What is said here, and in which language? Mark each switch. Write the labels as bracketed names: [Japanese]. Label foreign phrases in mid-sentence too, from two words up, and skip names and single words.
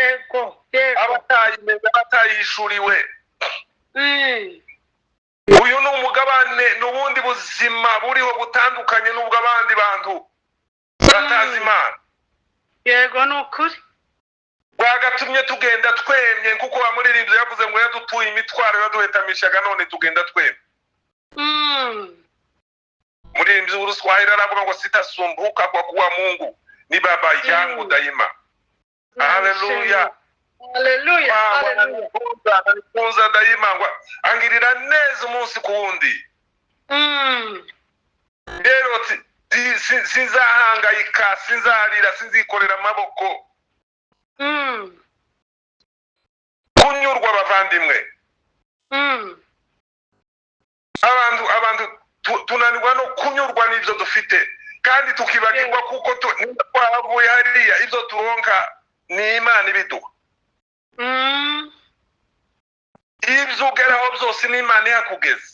[Kinyarwanda] abatayishuriwe uyu ni umugabane n'ubundi buzima buriho butandukanye n'ubwo abandi bantu batazi Imana yego nukuri bwagatumye tugenda twemye kuko wamuririmbye yavuze ngo yadutuye imitwaro yaduhetamishaga none tugenda twemye muririmbyi w'Uruswahili aravuga ngo [Swahili] sitasumbuka kwa kuwa Mungu ni baba yangu daima haleluya nikunza daima [Kinyarwanda] ngo angirira neza umunsi ku wundi rero sinzahangayika sinzarira sinzikorera amaboko kunyurwa abavandimwe abantu tunanirwa no kunyurwa n'ibyo dufite kandi tukibagirwa kuko twavuye hariya ibyo turonka ni Imana ibiduha ibyo ugeraho byose ni Imana ihakugeza